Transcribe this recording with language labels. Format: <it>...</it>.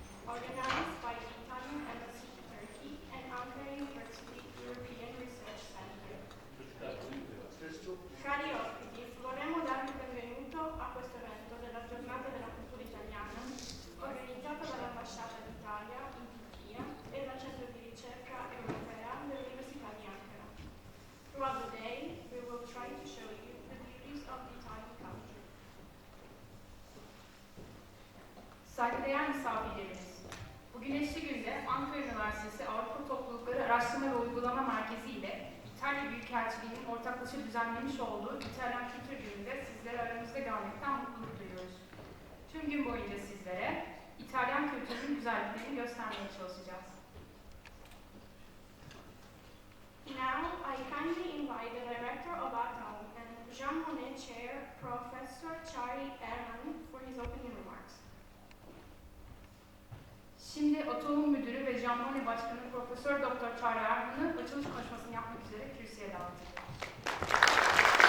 <en>organized by the Italian Embassy to Turkey and Ankara University European Research Center.</en> <it>Cari ospiti, vorremmo darvi il benvenuto a questo evento della Giornata della Cultura Italiana, organizzato dall'Ambasciata d'Italia in Turchia e dal Centro di Ricerca Europea dell'Università di Ankara.</it> <en>Throughout the day, we will try to show you the beauties of the Italian culture.</en> <tr>Saygıdeğer misafirlerimiz, bu güneşli günde Ankara Üniversitesi Avrupa Toplulukları Araştırma ve Uygulama Merkezi ile İtalya Büyükelçiliği'nin ortaklaşa düzenlemiş olduğu İtalyan Kültür Günü'nde sizleri aramızda görmekten mutluluk duyuyoruz. Tüm gün boyunca sizlere İtalyan kültürünün güzelliklerini göstermeye çalışacağız.</tr> <en>Now, I kindly invite the Director of ATOM and Jean Monnet Chair, Professor Charlie Erman, for his opening remarks.</en> <tr>Şimdi Otoğun Müdürü ve Jean Monnet Başkanı Profesör Doktor Charlie Erman'ı açılış konuşmasını yapmak üzere kürsüye davet ediyoruz.</tr>